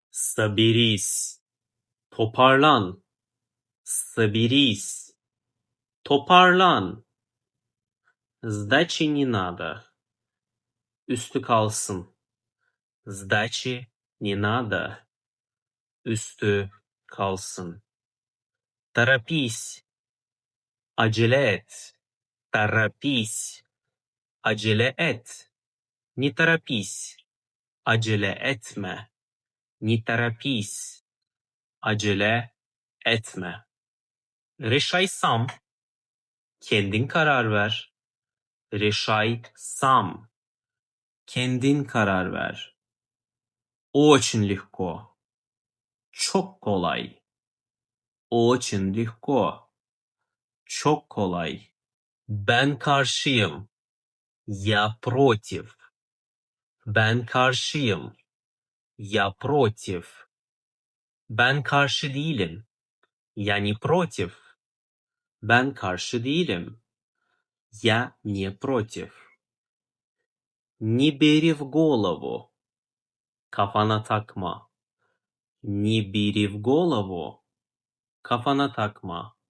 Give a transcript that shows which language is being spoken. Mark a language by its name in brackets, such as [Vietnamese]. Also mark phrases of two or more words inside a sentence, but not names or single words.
[Russian] Соберись. Toparlan. Соберись. Toparlan. Сдачи не надо. [Turkish] Üstü kalsın. [Russian] Сдачи не надо. [Turkish] Üstü kalsın. [Russian] Торопись. [Turkish] Acele et. Торопись. Acele et. [Russian] Не торопись. [Turkish] Acele etme. [Russian] Не торопись. [Turkish] Acele etme. [Russian] Решай сам. [Turkish] Kendin karar ver. [Russian] Решай сам. [Turkish] Kendin karar ver. [Russian] Очень легко. [Turkish] Çok kolay. [Russian] Очень легко. [Turkish] Çok kolay. Ben karşıyım. [Russian] Я против. [Turkish] Ben karşıyım. [Russian] Я против. [Turkish] Ben karşı değilim. [Russian] Я не против. [Turkish] Ben karşı değilim. [Russian] Я не против. Не бери в голову. [Turkish] Kafana takma. [Russian] Не бери в голову. [Turkish] Kafana takma.